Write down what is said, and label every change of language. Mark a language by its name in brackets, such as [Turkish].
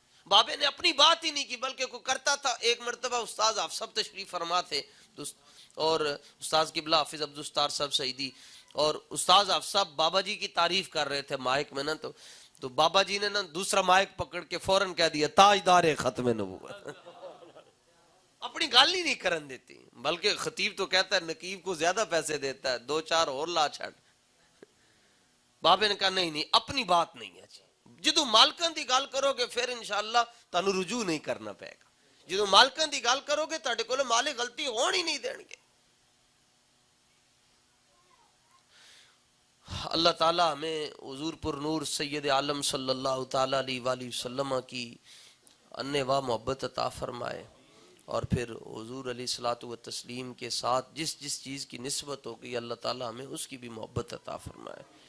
[Urdu] بابے نے اپنی بات ہی نہیں کی بلکہ کوئی کرتا تھا. ایک مرتبہ استاذ آپ سب تشریف فرما تھے اور استاذ قبلہ حافظ عبدالستار صاحب سعیدی, اور استاذ آپ صاحب بابا جی کی تعریف کر رہے تھے مائک میں نا, تو بابا جی نے نا دوسرا مائک پکڑ کے فوراً کہہ دیا تاجدار ختم نبوت. [Punjabi] اپنی گال ہی نہیں کرن دیتی, [Urdu] بلکہ خطیب تو کہتا ہے نقیب کو زیادہ پیسے دیتا ہے, [Punjabi] 2-4 اور لا چھڑ. [Urdu] بابے نے کہا نہیں اپنی بات نہیں ہے جی. [Punjabi] جدو مالکان دی گال کرو گے پھر انشاءاللہ تانوں رجوع نہیں کرنا پائے گا. جدو مالکان دی گال کرو گے تاڑے کولے مالک غلطی ہون ہی نہیں دین گے. [Urdu] اللہ تعالیٰ ہمیں حضور پر نور سید عالم صلی اللہ تعالیٰ علیہ وآلہ وسلم کی انواع محبت عطا فرمائے, اور پھر حضور علیہ الصلوۃ والتسلیم کے ساتھ جس چیز کی نسبت ہوگی اللہ تعالیٰ ہمیں اس کی بھی محبت عطا فرمائے.